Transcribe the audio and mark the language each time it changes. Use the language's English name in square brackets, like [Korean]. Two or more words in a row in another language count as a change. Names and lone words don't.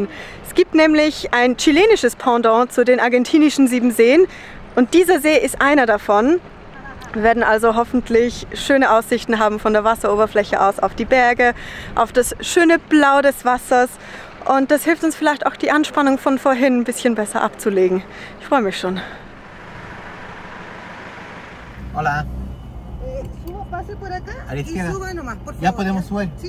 [German] Es gibt nämlich ein chilenisches Pendant zu den argentinischen 7 Seen und dieser See ist einer davon. Wir werden also hoffentlich schöne Aussichten haben von der Wasseroberfläche aus auf die Berge, auf das schöne Blau des Wassers. Und das hilft uns vielleicht auch, die Anspannung von vorhin ein bisschen besser abzulegen. Ich freue mich schon. [Spanish] Hola. Pase por acá A la izquierda. y suba nomás, por favor. ¿Ya podemos subir? Sí.